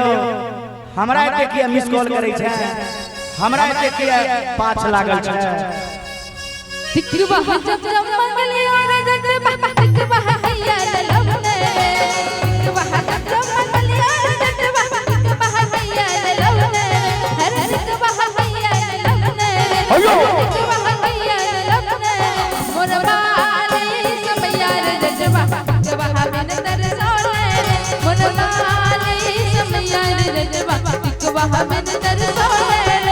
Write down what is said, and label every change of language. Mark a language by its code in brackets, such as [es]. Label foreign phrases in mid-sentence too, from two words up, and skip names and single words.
[mai] हमरा एते किया [en] miss call [mai] करै छै, हमरा एते किया पाछ लागल छै? टिकवा जब जब मंगलिया रे जब टिकवा हैया ललने, टिकवा जब जब मंगलिया रे जब टिकवा हैया ललने, हर टिकवा हैया ललने, अयो टिकवा हैया ललने, मोर बाली समैया रे जब टिकवा बिन दरसोले, मोर बाली समैया रे जब टिकवा बिन दरसोले।